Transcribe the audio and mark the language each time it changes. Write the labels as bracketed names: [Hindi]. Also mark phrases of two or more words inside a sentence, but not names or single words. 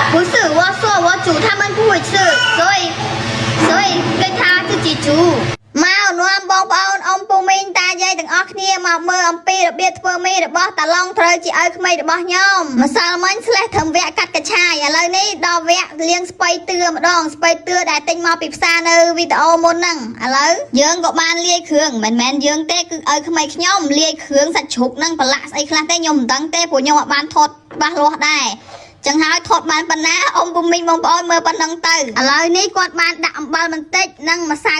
[Chinese] 不是我说我煮他们不会吃所以跟他自己煮 [Khmer] មកនាំបងប្អូនអ៊ំពូមីងតាយាយទាំងអស់គ្នាមកមើលអំ ពីរបៀបធ្វើមីរបស់តាឡុងត្រូវជាឲ្យក្មេងរបស់ខ្ញុំម្សិលមិញស្លេះធ្វើវគ្គកាត់កញ្ឆាយឥឡូវនេះដល់វគ្គលាងស្ពៃតឿម្ដងស្ពៃតឿដែលទិញមកពីផ្សារនៅវីដេអូមុនហ្នឹងឥឡូវយើងក៏បានលាយគ្រឿងមិនមែនយើងទេគឺឲ្យក្មេងខ្ញុំលាយគ្រឿងសាច់ជ្រូកហ្នឹងប្រឡាក់ស្អីខ្លះទេខ្ញុំមិនដឹងទេព្រោះខ្ញុំអត់បានថតច្បាស់លាស់ដែរចឹងហើយថតបានប៉ុណ្ណាអ៊ំពូមីងបងប្អូនមើលប៉ុណ្ណឹងទៅឥឡូវនេះគាត់បានដាក់អំបិលបន្តិចនិងម្សៅ